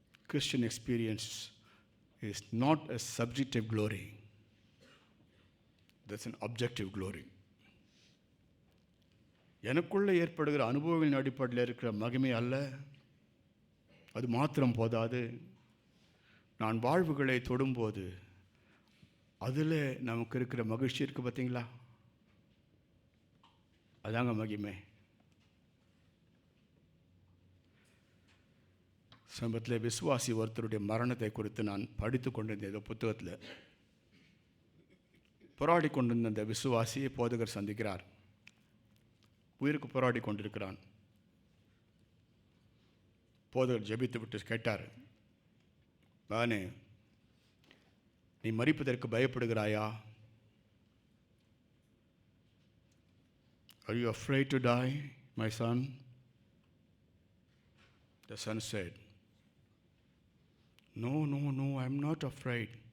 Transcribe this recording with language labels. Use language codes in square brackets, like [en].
[en] Christian experience is not a subjective glory. That's an objective glory. [ta] எனக்குள்ளே ஏற்படுகிற அனுபவங்களின் அடிப்படையில் இருக்கிற மகிமை அல்ல. அது மாத்திரம் போதாது, நான் வாழ்வுகளை தொடும்போது அதில் நமக்கு இருக்கிற மகிழ்ச்சி இருக்குது பார்த்தீங்களா? அதாங்க மகிமை. சமீபத்தில் விசுவாசி ஒருத்தருடைய மரணத்தை குறித்து நான் படித்து கொண்டிருந்த ஏதோ புத்தகத்தில், போராடி கொண்டிருந்த அந்த விசுவாசியை போதகர் சந்திக்கிறார். உயிருக்கு போராடி கொண்டிருக்கிறான். போதகர் ஜெபித்து விட்டு கேட்டார், மகனே, நீ மரிப்பதற்கு பயப்படுகிறாயா? [en] Are you afraid to die, my son? The son said, No, I'm not afraid.